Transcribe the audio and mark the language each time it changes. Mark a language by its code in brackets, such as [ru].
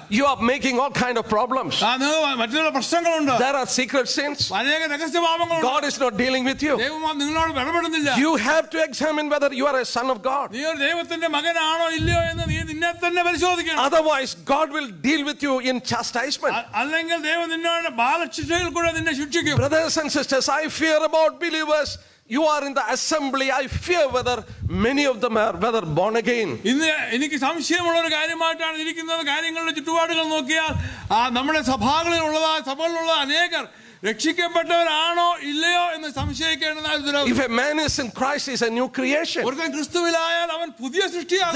[en] You are making all kind of problems. [ml] മറ്റുള്ള പ്രശ്നങ്ങളുണ്ട്. [en] There are secret sins. [ml] അനേക രഹസ്യപാപങ്ങളുണ്ട്. [en] God is not dealing with you. [ml] ദൈവം നിങ്ങളോട് ഇടപെടുന്നില്ല. [en] You have to examine whether you are a son of God. [ml] നീ ഒരു ദൈവത്തിന്റെ മകനാണോ ഇല്ലയോ എന്ന് നീ നിന്നെ തന്നെ പരിശോധിക്കണം. [en] Otherwise God will deal with you in chastisement. [ml] അല്ലെങ്കിൽ ദൈവം നിന്നോട് ബാലശിക്ഷയിൽ കൂടെ നിന്നെ ശിക്ഷിക്കും. [en] Brothers and sisters, I fear about believers. You are in the assembly. I fear whether many of them are whether born again. [ml] ഇന്ന് എനിക്ക് സംശയമുള്ള ഒരു കാര്യമായിട്ടാണ് ഇരിക്കുന്നത്. കാര്യങ്ങളുടെ ചുറ്റുപാടുകൾ നോക്കിയാൽ നമ്മുടെ സഭകളിലുള്ള അനേകർ രക്ഷിക്കപ്പെട്ടവരാണോ ഇല്ലയോ എന്ന് സംശയിക്കേണ്ടതാണ്. [en] If a man is in Christ, he is a new creation. [ml] ഒരുത്തൻ ക്രിസ്തുവിലായാൽ അവൻ പുതിയ സൃഷ്ടിയാണ്.